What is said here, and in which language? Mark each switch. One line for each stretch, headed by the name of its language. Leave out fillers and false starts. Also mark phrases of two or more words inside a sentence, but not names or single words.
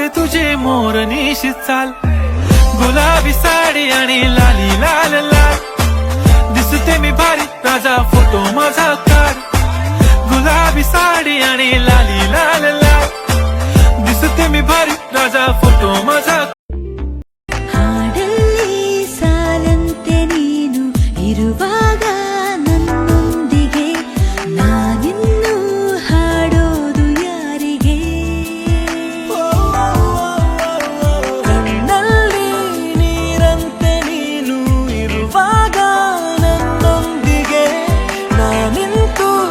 Marathi: तुझे मोरनीशी चाल, गुलाबी साडी आणि लाली लाल लाल, दिसते मी भारी राजा फोटो माझा काढ. गुलाबी साडी आणि लाली लाल लाल, दिसते मी भारी राजा फोटो माझा.
Kannada: ಹಾಡಲ್ಲಿ ಸಾಲಂತೆ ನೀನು ಇರುವಾಗ ನನ್ನೊಂದಿಗೆ ನಾನಿನ್ನು ಹಾಡೋದು ಯಾರಿಗೆ. ಕಣ್ಣಲ್ಲಿ ನೀರಂತೆ ನೀನು ಇರುವಾಗ ನನ್ನೊಂದಿಗೆ ನಾನಿಂತು.